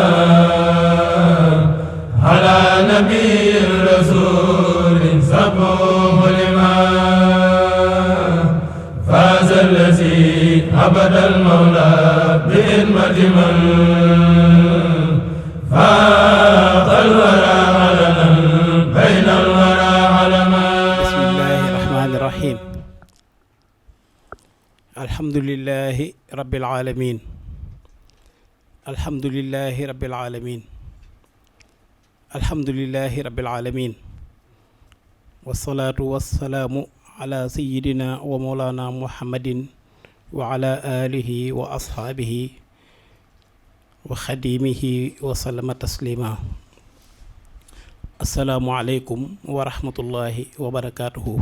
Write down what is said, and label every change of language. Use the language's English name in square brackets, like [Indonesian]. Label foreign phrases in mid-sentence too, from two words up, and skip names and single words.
[Arabic] على نبي رسول سبحه لمن فاز الذي عبد المولى بخدمة من فاق الورى علما بين الورى علما bayna al-wara alaman. بسم الله الرحمن الرحيم. الحمد لله رب العالمين. الحمد لله رب العالمين. الحمد لله رب العالمين. والصلاة والسلام على سيدنا ومولانا محمد وعلى آله وأصحابه وخادمه وسلم تسليما. السلام عليكم ورحمة الله وبركاته.